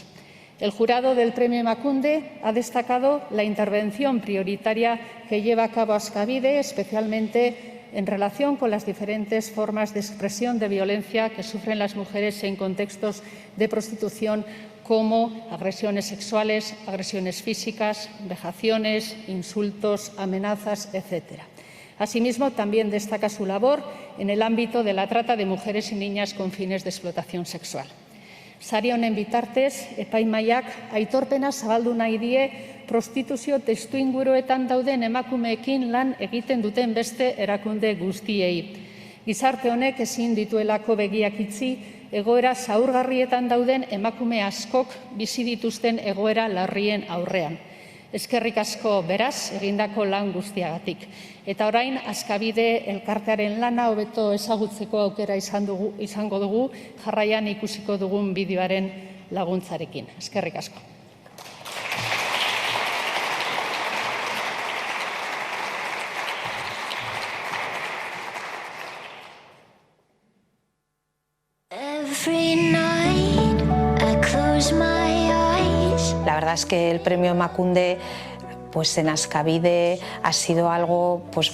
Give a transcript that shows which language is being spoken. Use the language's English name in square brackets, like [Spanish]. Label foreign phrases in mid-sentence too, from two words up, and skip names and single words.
[Spanish] El jurado del Premio Emakunde ha destacado la intervención prioritaria que lleva a cabo Askabide, especialmente en relación con las diferentes formas de expresión de violencia que sufren las mujeres en contextos de prostitución, como agresiones sexuales, agresiones físicas, vejaciones, insultos, amenazas, etc. Asimismo, también destaca su labor en el ámbito de la trata de mujeres y niñas con fines de explotación sexual. [Basque] Sari honen bitartez, epaimahaiak aitorpena zabaldu nahi die prostituzio testuinguruetan dauden emakumeekin lan egiten duten beste erakunde guztiei. Gizarte honek ezin dituelako begiak itxi egoera zaurgarrietan dauden emakume askok bizi dituzten egoera larrien aurrean. Eskerrik asko beraz egindako lan guztiagatik. Eta orain Askabide elkartearen lana hobeto ezagutzeko aukera izango dugu jarraian ikusiko dugun bideoaren laguntzarekin. Eskerrik asko. [Spanish] La verdad es que el premio Emakunde pues en Askabide ha sido algo pues